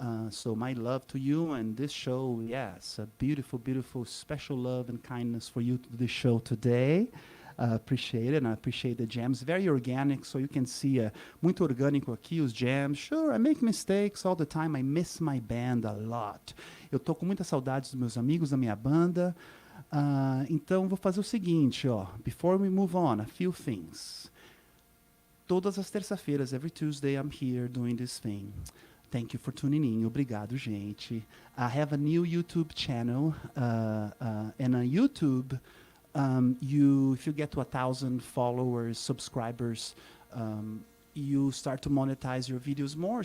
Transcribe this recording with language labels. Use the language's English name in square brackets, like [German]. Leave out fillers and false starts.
[English] So my love to you and this show, yes, a beautiful, beautiful special love and kindness for you to this show today. Appreciate it, and I appreciate the jams. Very organic, so you can see [Portuguese] muito orgânico aqui, os jams. [English] Sure, I make mistakes all the time. I miss my band a lot. [Portuguese] Eu tô com muitas saudades dos meus amigos, da minha banda. Então, vou fazer o seguinte, ó. [English] Before we move on, a few things. [Portuguese] Todas as terças-feiras, [English] every Tuesday, I'm here doing this thing. Thank you for tuning in. [Portuguese] Obrigado, gente. [English] I have a new YouTube channel, and on YouTube, if you get to 1,000 followers, subscribers, you start to monetize your videos more.